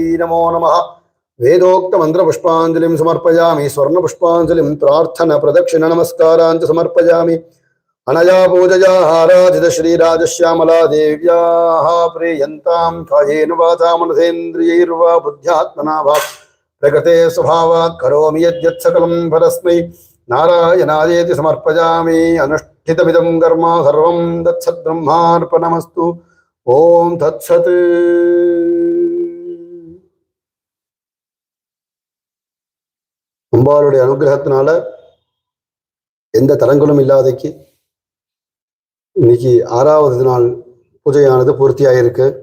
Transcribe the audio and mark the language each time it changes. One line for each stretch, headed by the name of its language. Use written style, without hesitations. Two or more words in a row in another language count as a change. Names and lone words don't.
Sanskrit: नमो नमः वेदोक्तमन्त्रपुष्पाञ्जलिं समर्पयामि स्वर्णपुष्पाञ्जलिं प्रार्थनप्रदक्षिणनमस्कारान् च समर्पयामि अनया पूजया आराधित श्रीराजश्यामला देव्याः प्रियन्तां कायेन वाचा मनसेन्द्रियैर्वा बुद्ध्यात्मना वा प्रकृते स्वभावात् करोमि यद्यत् सकलं परस्मै नारायणायेति समर्पयामि अनुष्ठितमिदं कर्म सर्वं तत्सद्ब्रह्मार्पणमस्तु ओम् तत्सत्.
Tamil: அம்பாளுடைய அனுகிரகத்தினால எந்த தடங்களும் இல்லாதைக்கு இன்னைக்கு 6வது நாள் பூஜையானது பூர்த்தியாயிருக்கு.